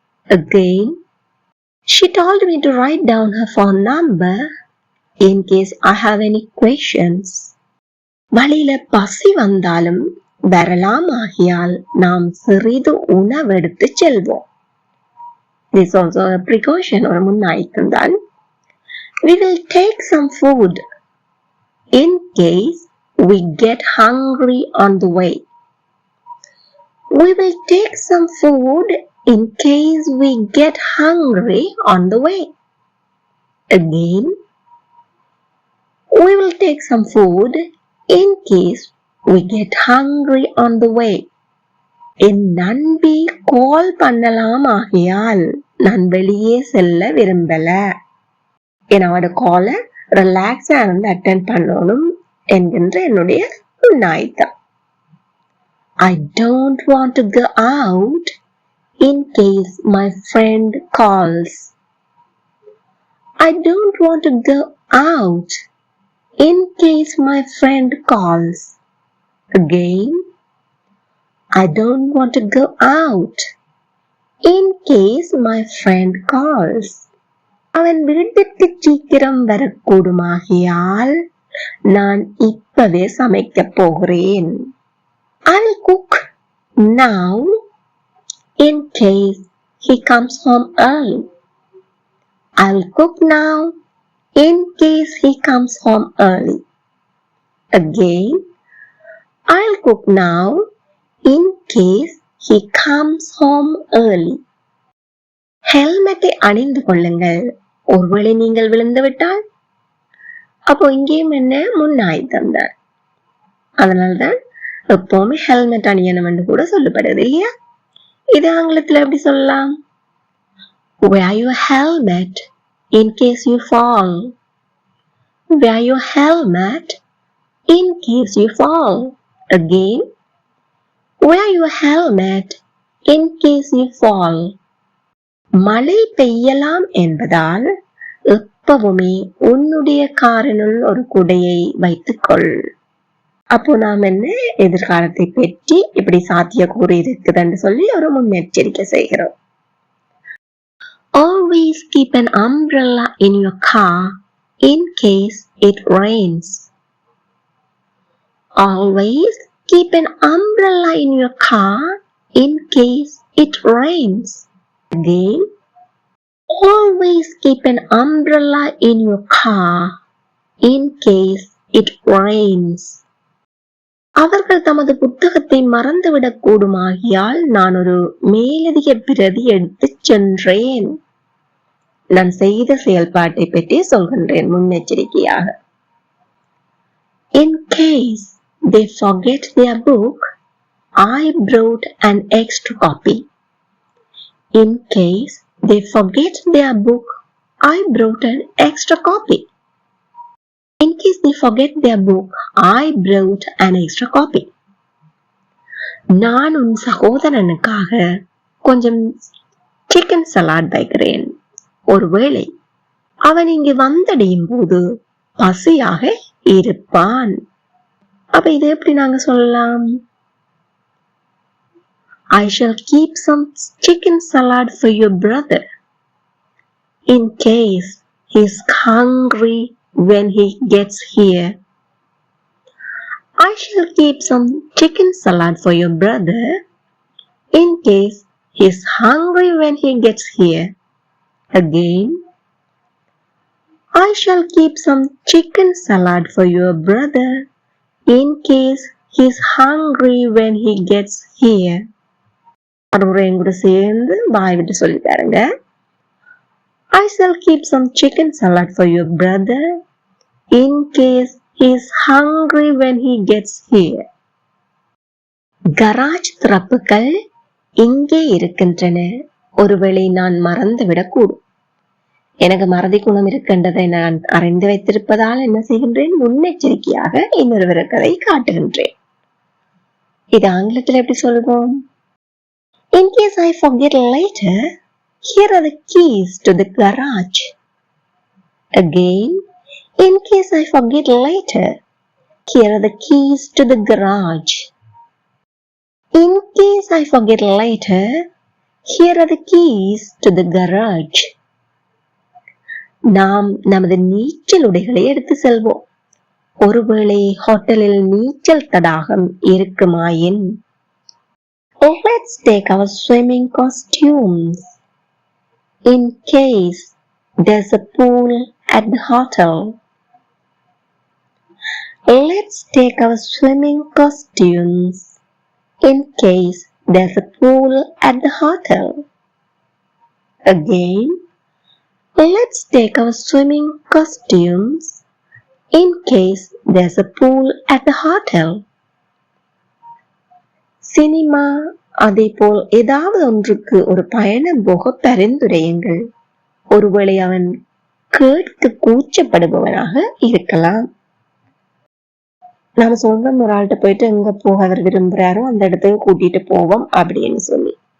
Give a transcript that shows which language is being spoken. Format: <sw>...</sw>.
<en>Again, she told me to write down her phone number in case I have any questions.</en> <ta>வழியில பசி வந்தாலும் வரலாம் ஆகியால் நாம் சிறிது உணவெடுத்து செல்வோம்.</ta> <en>This is also a precaution or</en> <ta>முன்னாய்த்தம் தான்.</ta> <en>We will take some food in case we get hungry on the way. We will take some food in case we get hungry on the way. Again, we will take some food in case we get hungry on the way.</en> <ta>என் நண்பி கால் பண்ணலாம் ஆகியால் நான் வெளியே செல்ல விரும்பல. என்னோட காலை ரிலாக்ஸா இருந்து attend பண்ணணும் என்கின்ற என்னுடைய முன்னாய்த்தம்.</ta> <en>I don't want to go out in case my friend calls. I don't want to go out in case my friend calls. Again, I don't want to go out in case my friend calls.</en> <ta>அவன் வீட்டுக்கு சீக்கிரம் வரக்கூடுமாகியால் நான் இப்பவே சமைக்க போகிறேன்.</ta> <en>I'll cook now in case he comes home early. I'll cook now in case he comes home early. Again, I'll cook now in case he comes home early.</en> <ta>ஹெல்மெட்டை அணிந்து கொள்ளுங்கள், ஒருவேளை நீங்கள் விழுந்து விட்டால். அப்போ இங்கேயும் என்ன முன்னாய்த்தம் தான். அதனால்தான் எப்பவுமே ஹெல்மெட் அணியணும் என்று கூட சொல்லப்படுது இல்லையா? இது ஆங்கிலத்தில் எப்படி சொல்லலாம்?</ta> <en>Wear your helmet in case you fall. Wear your helmet in case you fall. Again, wear your helmet in case you fall.</en> <ta>மழை பெய்யலாம் என்பதால் எப்பவுமே உன்னுடைய காரினுள் ஒரு குடையை வைத்துக்கொள். அப்போ நாம் என்ன எதிர்காலத்தை பற்றி இப்படி சாத்தியக்கூறு இருக்குதுன்னு சொல்லி ஒரு முன்னெச்சரிக்கை செய்கிறோம்.</ta> <en>Always keep an umbrella in your car in case it rains. Always keep an umbrella in your car in case it rains. Again, always keep an umbrella in your car in case it rains.</en> <ta>அவர்கள் தமது புத்தகத்தை மறந்துவிடக் கூடுமாகியால் நான் ஒரு மேலதிக பிரதி எடுத்துச் சென்றேன். நான் செய்த செயல்பாட்டை பற்றி சொல்கின்றேன் முன்னெச்சரிக்கையாக.</ta> <en>In case they forget their book, I brought an extra copy. In case they forget their book, I brought an extra copy. In case they forget their book, I brought an extra copy.</en> <ta>நான் உன் சகோதரனுக்காக கொஞ்சம் chicken salad வைக்கிறேன். ஒருவேளை அவன் இங்கு வந்தடையும் போது பசியாக இருப்பான். அப்ப இது எப்படி நாங்க சொல்லலாம்?</ta> <en>I shall keep some chicken salad for your brother in case he's hungry when he gets here. I shall keep some chicken salad for your brother in case he's hungry when he gets here. Again, I shall keep some chicken salad for your brother in case he's hungry when he gets here.</en> <ta>அறுவரையும் கூட சேர்ந்து வாய் விட்டு சொல்லி பாருங்க.</ta> <en>I shall keep some chicken salad for your brother in case he's hungry when he gets here.</en> <ta>Garage திறப்புகள் இங்கே இருக்கின்றன, ஒருவேளை நான் மறந்துவிடக்கூடும். எனக்கு மறதி குணம் இருக்கின்றதை நான் அறிந்து வைத்திருப்பதால் என்ன செய்கின்றேன்? முன்னெச்சரிக்கையாக இன்னொருவருக்கு அதை காட்டுகின்றேன். இது ஆங்கிலத்தில் எப்படி சொல்வோம்?</ta> <en>In case I forget later, here are the keys to the garage. Again, in case I forget later, here are the keys to the garage. In case I forget later, here are the keys to the garage.</en> <ta>நாம் நமது நீச்சல் உடைகளை எடுத்து செல்வோம். ஒருவேளை ஹோட்டலில் நீச்சல் தடாகம் இருக்குமாயின்</ta> <en>let's take our swimming costumes in case there's a pool at the hotel. Let's take our swimming costumes in case there's a pool at the hotel. Again, let's take our swimming costumes in case there's a pool at the hotel.</en> <ta>Cinema அதேபோல் ஏதாவது ஒன்றுக்கு ஒரு பயணம் போக பரிந்துரையுங்கள். ஒருவேளை அவன் கேட்க கூச்சப்படுபவனாக இருக்கலாம். நாம சொல்றோம் ஒரு ஆள்கிட்ட போயிட்டு எங்க போக அவர் விரும்புறாரோ அந்த இடத்துக்கு கூட்டிட்டு போவோம் அப்படின்னு சொல்லி.</ta>